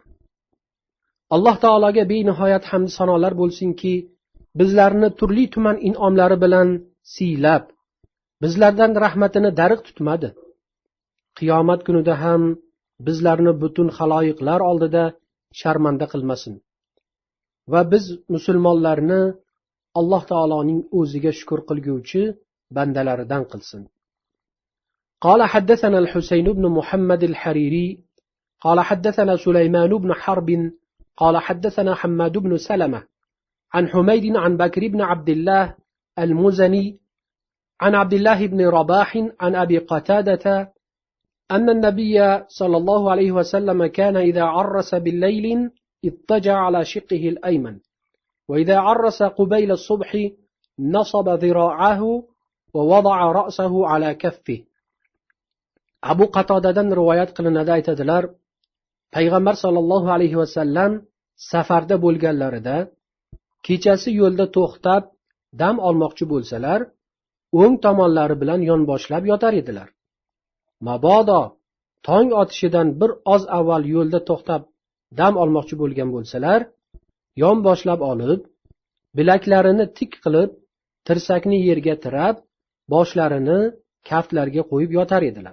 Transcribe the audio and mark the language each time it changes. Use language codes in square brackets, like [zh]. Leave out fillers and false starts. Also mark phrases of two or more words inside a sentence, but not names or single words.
[uz] alloh taologa benihoyat hamd sanolar bo'lsinki, bizlarni turli tuman in'omlari bilan siylab, bizlardan rahmatini darig' tutmadi. Qiyomat kunida ham bizlarni butun xaloyiqlar oldida sharmanda qilmasin va biz musulmonlarni alloh taoloning o'ziga shukr qilguvchi bandalaridan qilsin. [ar] قال حدثنا الحسين بن محمد الحريري قال حدثنا سليمان بن حرب قال حدثنا حماد بن سلمة عن حميد عن بكر بن عبد الله المزني عن عبد الله بن رباح عن أبي قتادة أن النبي صلى الله عليه وسلم كان إذا عرس بالليل اضطجع على شقه الأيمن، وإذا عرس قبيل الصبح نصب ذراعه ووضع رأسه على كفه. [uz] Abu Qatodadan rivoyat qilinadi, aytadilar, payg'ambar [ar] صلى الله عليه وسلم [uz] safarda bo'lganlarida kechasi yo'lda to'xtab dam olmoqchi bo'lsalar, o'ng tomonlari bilan yonboshlab yotar edilar. Mabodo tong otishidan bir oz avval yo'lda to'xtab dam olmoqchi bo'lgan bo'lsalar, yonboshlab olib, bilaklarini tik qilib, tirsakni yerga tirab, boshlarini kaftlarga qo'yib yotar edilar.